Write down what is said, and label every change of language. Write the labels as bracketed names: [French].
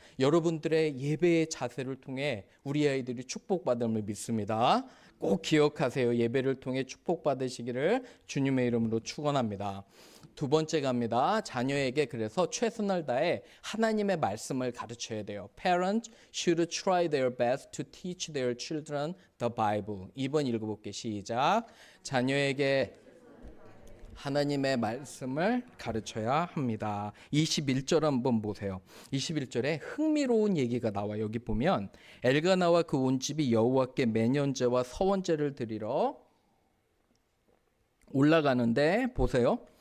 [Korean] 여러분들의 예배의 자세를 통해 우리 아이들이 축복받음을 믿습니다. 꼭 기억하세요. 예배를 통해 축복받으시기를 주님의 이름으로 축원합니다. 두 번째 갑니다. 자녀에게 그래서 최선을 다해 하나님의 말씀을 가르쳐야 돼요. [English] Parents should try their best to teach their children the Bible. [Korean] 2번 읽어볼게요. 시작. 자녀에게 하나님의 말씀을 가르쳐야 합니다. 21절 한번 보세요. 21절에 흥미로운 얘기가 나와요. 여기 보면 엘가나와 그 온 집이 여호와께 매년제와 서원제를 드리러 올라가는데 보세요.